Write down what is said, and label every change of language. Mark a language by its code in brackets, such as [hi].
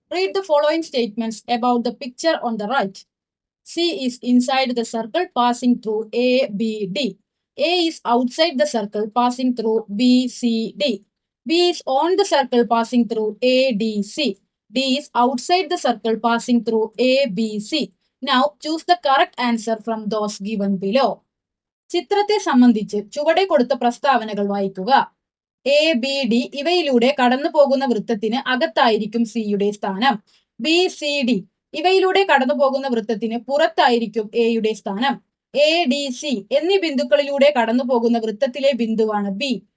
[en] Read the following statements about the picture on the right. C is inside the circle passing through A, B, D. A is outside the circle passing through B, C, D. B is on the circle passing through A, D, C. D is outside the circle passing through A, B, C. Now choose the correct answer from those given below. [ml] ചിത്രത്തെ സംബന്ധിച്ച് ചുവടെ കൊടുത്ത പ്രസ്താവനകൾ വായിക്കുക. A, B, D ഇവയിലൂടെ കടന്നു പോകുന്ന വൃത്തത്തിന് അകത്തായിരിക്കും സിയുടെ സ്ഥാനം. ബി, സി, ഡി ഇവയിലൂടെ കടന്നു പോകുന്ന വൃത്തത്തിന് പുറത്തായിരിക്കും എയുടെ സ്ഥാനം. എ, ഡി, സി എന്നീ ബിന്ദുക്കളിലൂടെ കടന്നു പോകുന്ന വൃത്തത്തിലെ ബിന്ദുവാണ് ബി.